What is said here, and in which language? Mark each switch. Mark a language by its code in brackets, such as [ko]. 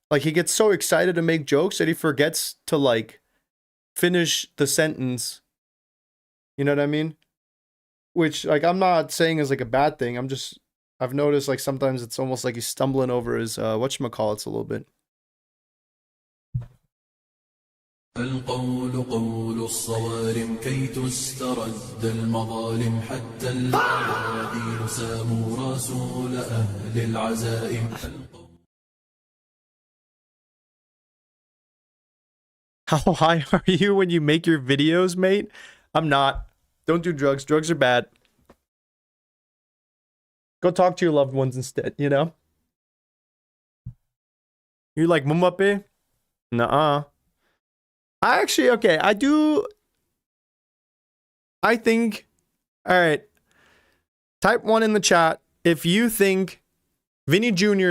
[en] Like he gets so excited to make jokes that he forgets to like finish the sentence. You know what I mean? Which like I'm not saying is like a bad thing. I've noticed like sometimes it's almost like he's stumbling over his whatchamacallits a little bit. [ar] القول قول الصوارم كي تسترد المظالم حتى الذين ساموا رسول أهل العزائم. [en] How high are you when you make your videos, mate? I'm not. Don't do drugs. Drugs are bad. Go talk to your loved ones instead, you know? You like Mumape? Nuh-uh. I actually, okay, I think, all right. Type 1 in the chat if you think Vinny Jr.